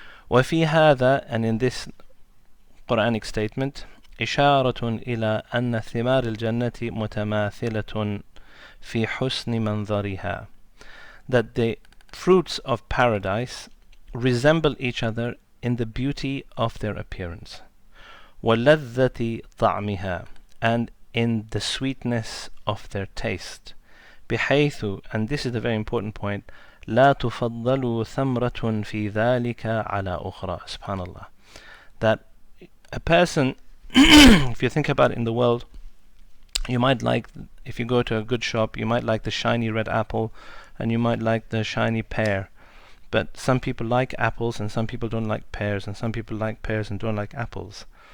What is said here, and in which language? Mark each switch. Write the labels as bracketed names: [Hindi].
[Arabic] وَفِي هَذَا, [English] and in this Quranic statement, [Arabic] إِشَارَةٌ إِلَىٰ أَنَّ ثِمَارِ الْجَنَّةِ مُتَمَاثِلَةٌ فِي حُسْنِ مَنْظَرِهَا, [English] that the fruits of paradise resemble each other in the beauty of their appearance. [Arabic] وَلَذَّةِ طَعْمِهَا, [English] and in the sweetness of their taste. [Arabic] بحيث, [English] and this is the very important point, [Arabic] لا تفضل ثمرة في ذلك على أخرى. [English] Subhanallah. That a person, if you think about it in the world, you might like, if you go to a good shop, you might like the shiny red apple, and you might like the shiny pear. But some people like apples, and some people don't like pears, and some people like pears and don't like apples.